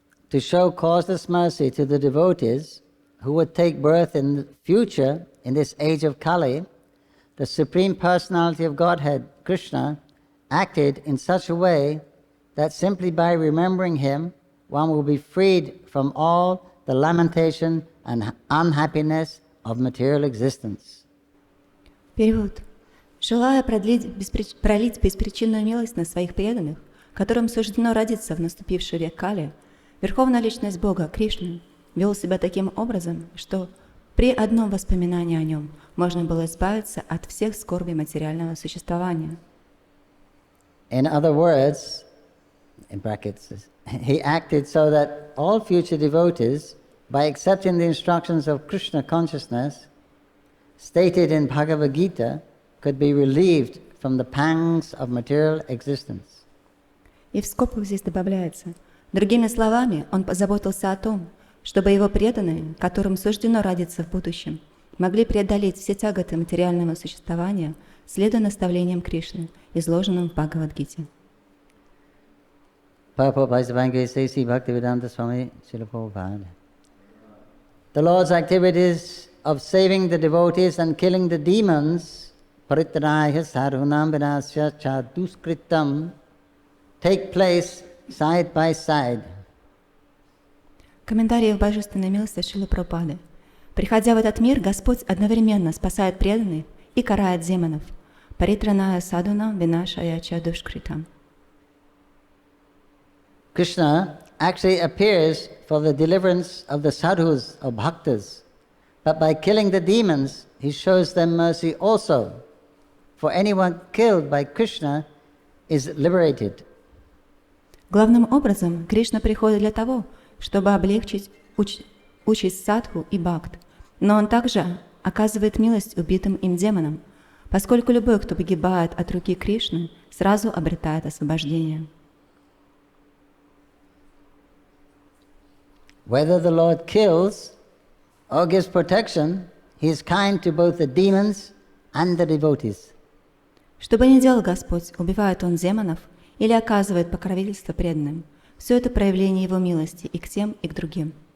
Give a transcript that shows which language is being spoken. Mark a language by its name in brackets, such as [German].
[English] To show causeless mercy to the devotees who would take birth in the future in this age of Kali, the Supreme Personality of Godhead, Krishna, acted in such a way that simply by remembering him, one will be freed from all the lamentation and unhappiness of material existence. [Russian] Перевод. Желая пролить беспричинную милость на своих преданных, которым суждено родиться в наступивший век Кали, Верховная Личность Бога, Кришна, вел себя таким образом, что при одном воспоминании о нем можно было избавиться от всех скорбей материального существования. [English] In other words, in brackets, he acted so that all future devotees, by accepting the instructions of Krishna consciousness, stated in Bhagavad Gita, could be relieved from the pangs of material existence. [Russian] И в скобках здесь добавляется: другими словами, он позаботился о том, чтобы его преданные, которым суждено родиться в будущем, могли преодолеть все тяготы материального существования, следуя наставлениям Кришны, изложенным в Бхагавад-гите. [English] Purport by Savanga C.C. Bhaktivedanta Swami Srila Prabhupada. The Lord's activities of saving the devotees and killing the demons, [Sanskrit] paritranaya sadhunam vinasya cha duskritam, [English] take place side by side. [Russian] Комментарии в Божественной милости Шрилы Прабхупады. Приходя в этот мир, Господь одновременно спасает преданных и карает демонов. [Sanskrit] Паритраная садуна винашая чадушкритам. [English] Krishna actually appears for the deliverance of the sadhus or bhaktas, but by killing the demons, he shows them mercy also. For anyone killed by Krishna is liberated. [Russian] Главным образом, Кришна приходит для того, чтобы облегчить участь садху и бхакт, но он также оказывает милость убитым им демонам, поскольку любой, кто погибает от руки Кришны, сразу обретает освобождение. [English] Whether the Lord kills or gives protection, he is kind to both the demons and the devotees. [Russian] Что бы ни делал Господь, убивает Он демонов или оказывает покровительство преданным, все это проявление Его милости и к тем, и к другим.